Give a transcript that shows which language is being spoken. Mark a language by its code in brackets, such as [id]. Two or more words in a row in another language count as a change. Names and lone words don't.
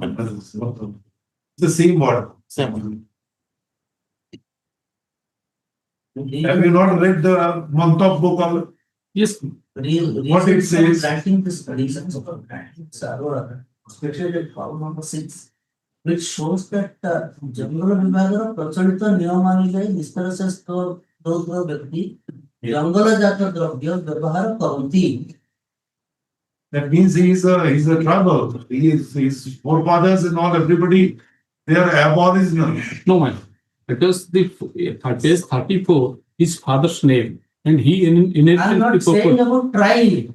[en] It's the same word. Same. Have you not read the month of book? Yes. What it says? Granting this reason for granting especially at problem number 6, which shows that [or] ଜଙ୍ଗଲ ବିଭାଗ ର ପ୍ରଚଳିତ ନିୟମ ଅନୁଯାୟୀ ନିଷ୍କର୍ଷ ଦଉଥିବା ବ୍ୟକ୍ତି ଜଙ୍ଗଲଜାତ ଦ୍ରବ୍ୟ ବ୍ୟବହାର କରନ୍ତି. [en] That means he is a tribal. His forefathers and all, everybody, they are aboriginal. No, man. Because the page 34, his father's name, and he I am inherited not the saying property. about tribe.